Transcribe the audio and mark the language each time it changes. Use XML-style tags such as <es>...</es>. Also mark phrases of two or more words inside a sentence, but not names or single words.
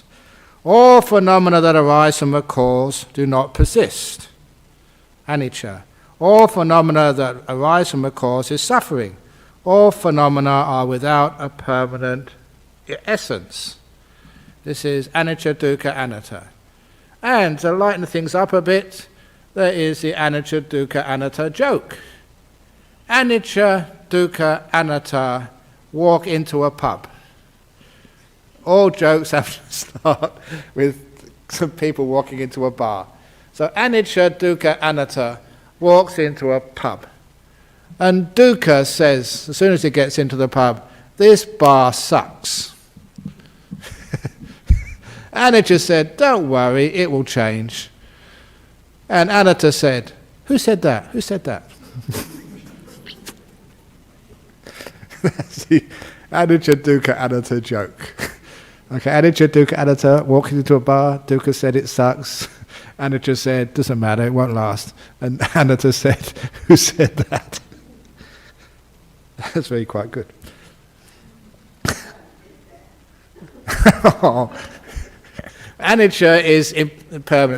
<en>All phenomena that arise from a cause do not persist. Anicca. All phenomena that arise from a cause is suffering. All phenomena are without a permanent essence. This is</en> <pi>anicca, dukkha, anatta.</pi> <en>And to lighten things up a bit, there is the</en> <pi>anicca, dukkha, anatta</pi> <en>joke.</en> <pi>Anicca, dukkha, anatta</pi> <en>walk into a pub. All jokes have to start with some people walking into a bar. So</en> <pi>anicca, dukkha, anatta</pi> <en>walks into a pub. And dukkha says, as soon as he gets into the pub, this bar sucks. Anicca said, don't worry, it will change. And anatta said, who said that? Who said that? That's the</en> <pi>anicca, dukkha, anatta</pi> <en>joke. Okay,</en> <pi>anicca, dukkha, anatta</pi> <en>walking into a bar. Dukkha said it sucks. Anicca said, doesn't matter, it won't last. And anatta said, who said that? That's really quite good. Anicca is impermanence.</en>